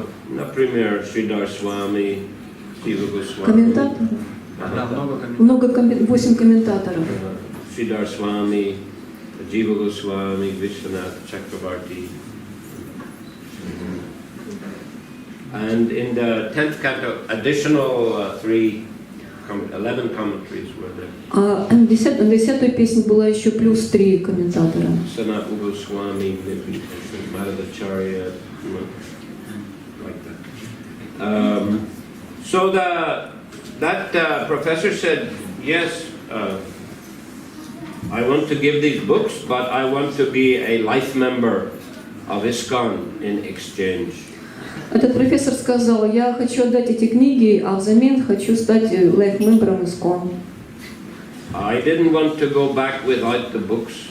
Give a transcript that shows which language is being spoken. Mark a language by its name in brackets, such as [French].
[Russian] Например, Шридар Свами, Шива Госвами. Комментаторов? Много 8 комментаторов. Шридар Свами, Jiva Goswami, Vishwanath Chakravarti. [English] And in the 10th canto, additional 11 commentaries were there. [Russian] А на 10-й песне была еще плюс 3 комментатора. [English] Sanat Goswami, Madhavacharya, like that. So that professor said, yes, I want to give these books, but I want to be a life member of ISKCON in exchange. [Russian] Этот профессор сказал, я хочу отдать эти книги, а взамен хочу стать лайф-мембером ISKCON. [English] I didn't want to go back without the books.